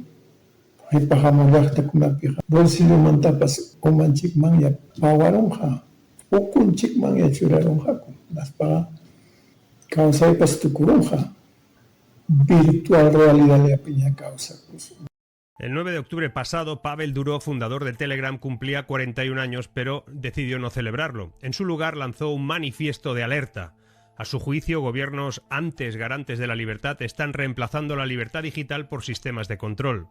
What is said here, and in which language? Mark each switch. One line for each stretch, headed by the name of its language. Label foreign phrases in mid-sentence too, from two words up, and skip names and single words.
Quechua: Qhipa hamun llaqtakunapiqa bolsillomantapas umanchikmanya pawarunqa, ukunchikmanya churarunqaku. Hinaspaqa kawsaypas tukurunqa. Virtual realidadllapiña kawsakusun.
Spanish: El 9 de octubre pasado, Pavel Durov, fundador de Telegram, cumplía 41 años, pero decidió no celebrarlo. En su lugar lanzó un manifiesto de alerta. A su juicio, gobiernos antes garantes de la libertad están reemplazando la libertad digital por sistemas de control.